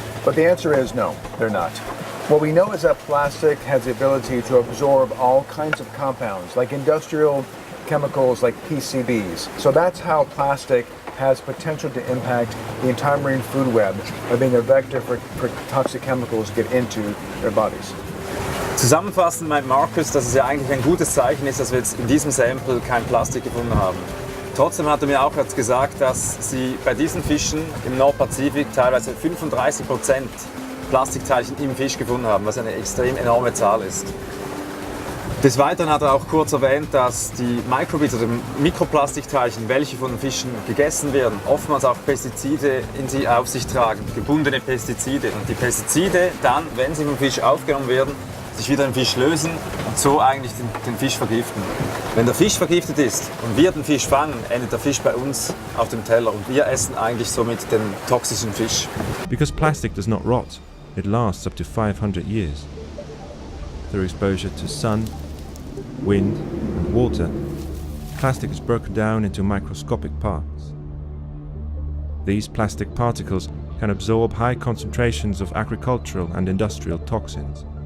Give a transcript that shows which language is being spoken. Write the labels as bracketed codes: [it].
[en] But the answer is no, they're not. What we know is that plastic has the ability to absorb all kinds of compounds, like industrial chemicals like PCBs. So that's how plastic has potential to impact the entire marine food web by being a vector for toxic chemicals to get into their bodies. [de] Zusammenfassend meint Markus, dass es ja eigentlich ein gutes Zeichen ist, dass wir jetzt in diesem Sample kein Plastik gefunden haben. Trotzdem hat er mir auch jetzt gesagt, dass sie bei diesen Fischen im Nordpazifik teilweise 35% Plastikteilchen im Fisch gefunden haben, was eine extrem enorme Zahl ist. Des Weiteren hat er auch kurz erwähnt, dass die Microbits oder Mikroplastikteilchen, welche von den Fischen gegessen werden, oftmals auch Pestizide in sie auf sich tragen, gebundene Pestizide. Und die Pestizide dann, wenn sie vom Fisch aufgenommen werden, sich wieder im Fisch lösen und so eigentlich den Fisch vergiften. Wenn der Fisch vergiftet ist und wir den Fisch fangen, endet der Fisch bei uns auf dem Teller und wir essen eigentlich somit den toxischen Fisch. [en] Because plastic does not rot, it lasts up to 500 years. Through exposure to sun, wind and water, plastic is broken down into microscopic parts. These plastic particles can absorb high concentrations of agricultural and industrial toxins.